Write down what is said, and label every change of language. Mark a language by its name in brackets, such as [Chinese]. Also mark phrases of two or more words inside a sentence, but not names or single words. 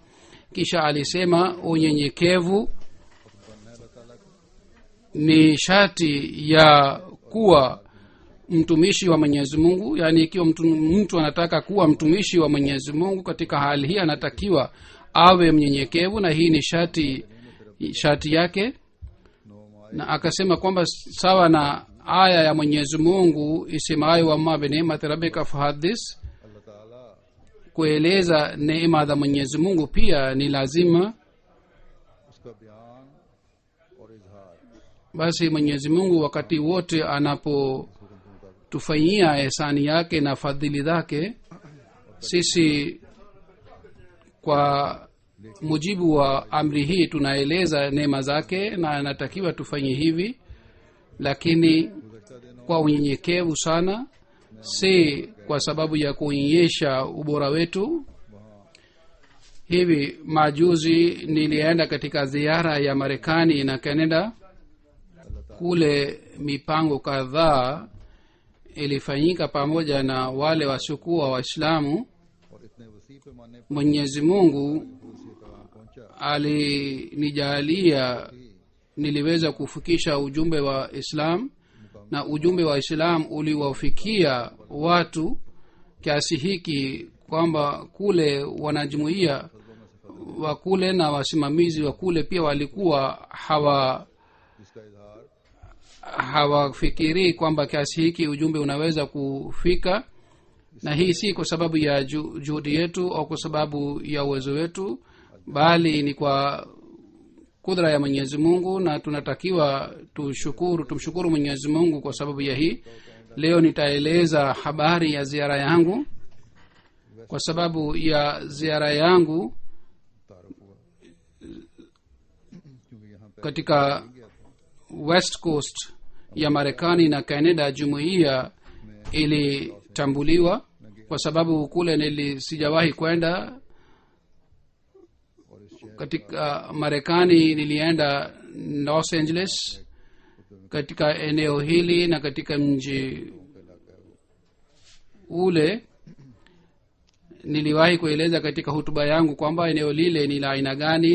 [Swahili] Kisha alisema unyenyekevu ni sharti ya kuwa mtumishi wa Mwenyezi Mungu. Yani ikiwa mtu anataka kuwa mtumishi wa Mwenyezi Mungu, katika hali hii anatakiwa awe mnyenyekevu, na hii ni sharti yake. Na akasema kwamba sawa na aya ya Mwenyezi Mungu isemayo [Arabic] وأما بنعمة ربك فحدث, [Urdu] اللہ تعالیٰ [Swahili] kueleza neema za Mwenyezi Mungu pia ni lazima. [Urdu] اس کا بیان اور اظہار [Swahili] Basi Mwenyezi Mungu wakati wote anapotufanyia ihsani yake na fadhili zake, sisi kwa mujibu wa amri hii tunaeleza neema zake, na anatakiwa tufanye hivi, lakini kwa unyenyekevu sana, si kwa sababu ya kuonyesha ubora wetu. Hivi majuzi nilienda katika ziara ya Marekani na Canada. Kule mipango kadhaa ilifanyika pamoja na wale wasiokuwa Waislamu. [Urdu] اور اتنے وسیع پیمانے پر [Swahili] Mwenyezi Mungu [Urdu] پیغام پہنچا [Swahili] alinijalia niliweza kufikisha ujumbe wa Islam, na ujumbe wa Islam uliwafikia watu kiasi hiki kwamba kule wanajumuia wa kule na wasimamizi wa kule pia walikuwa [Urdu] جس کا اظہار [Swahili] hawafikirii kwamba kiasi hiki ujumbe unaweza kufika. Na hii si kwa sababu ya juhudi yetu au kwa sababu ya uwezo wetu, bali ni kwa kudra ya Mwenyezi Mungu, na tunatakiwa tumshukuru Mwenyezi Mungu kwa sababu ya hii. Leo nitaeleza habari ya ziara yangu. Kwa sababu ya ziara yangu [Urdu] تعارف ہوا کیونکہ یہاں پے [Swahili] katika West Coast ya Marekani na Canada, jumuiya ilitambuliwa kwa sababu kule sijawahi kwenda. Katika Marekani nilienda Los Angeles, katika eneo hili na katika mji ule niliwahi kueleza katika hutuba yangu kwamba eneo lile ni la aina gani.